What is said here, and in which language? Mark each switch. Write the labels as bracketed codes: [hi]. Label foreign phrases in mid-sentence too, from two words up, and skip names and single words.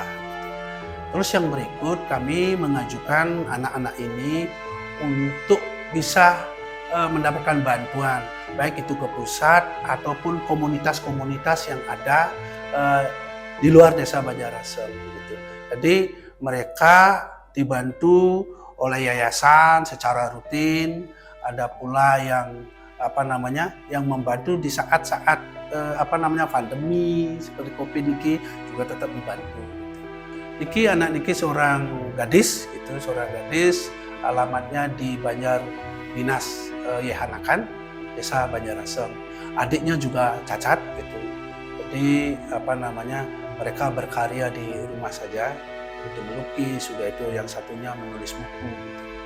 [id] Terus yang berikut, kami mengajukan anak-anak ini untuk bisa mendapatkan bantuan, baik itu ke pusat ataupun komunitas-komunitas yang ada di luar desa Banjarasem. Gitu. Jadi mereka dibantu oleh yayasan secara rutin, ada pula yang yang membantu di saat-saat pandemi seperti Covid niki juga tetap dibantu. Niki anak niki seorang gadis, alamatnya di Banjar Dinas Yehanakan, Desa Banjarasem. Adiknya juga cacat gitu. Jadi mereka berkarya di rumah saja, itu melukis, sudah itu yang satunya menulis buku gitu.